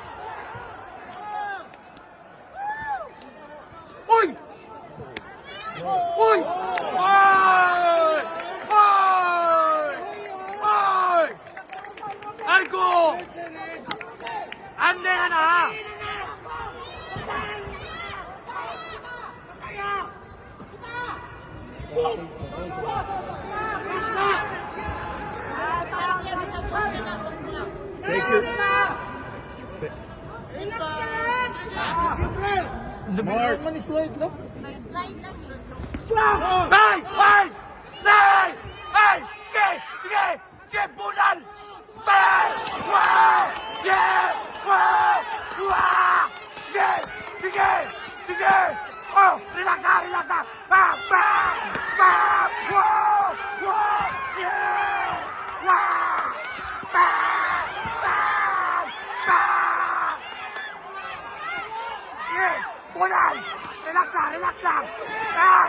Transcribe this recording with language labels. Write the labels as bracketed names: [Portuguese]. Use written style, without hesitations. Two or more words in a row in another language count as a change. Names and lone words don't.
[Filipino] Uy! Uy! Uy! Uy! Uy! Ay ko! Ande ka na! [English] Thank you. Mark. [Filipino] Slide lang yun. [Cebuano] Bay! Bay! Bay! Bay! Sige! Sige! Sige! Bunal! Bay! Wow! Yeah! Wow! Wow! Sige! Sige! Sige! Oh! Relax na! Relax na! Bam! Bam! Bam! Wow! Wow! Yeah! Wow! Bam! Bam! Bam! Sige! Bunal! Relax na! Relax lang! Ay!